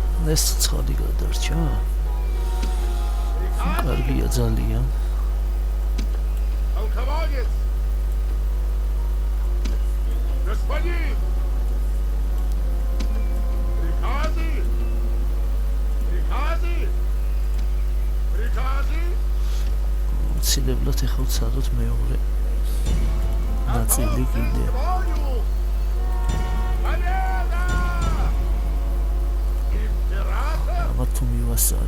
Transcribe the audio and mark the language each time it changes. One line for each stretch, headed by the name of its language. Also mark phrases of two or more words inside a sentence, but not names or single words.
Georgian: ეს ცხადი გადარჩა. კარგია ძალიან.
Russian: Полководец! Господин! Приказы! Приказы! Приказы!
Georgian: ცილებლად ეხლა ვცადოთ მეორე ნაწილი კიდე.
Russian: Победа! Император!
Georgian: აბა თუ მივასწარი